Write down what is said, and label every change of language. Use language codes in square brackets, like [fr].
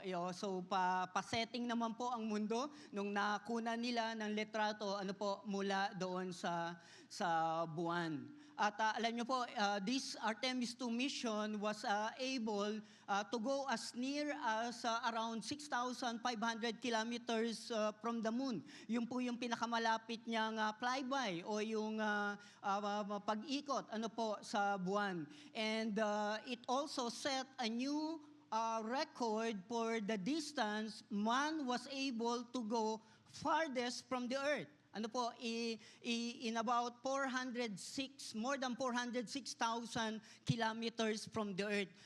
[tl] So pa-setting naman po ang mundo nung nakuna nila ng litrato mula doon sa buwan. At alam niyo po, [en] this Artemis 2 mission was able to go as near as around 6,500 kilometers from the moon. [tl] Yun po yung pinakamalapit niyang flyby o yung pag-ikot sa buwan. [en] And it also set a new record for the distance man was able to go farthest from the Earth. In about more than 406,000 kilometers from the Earth.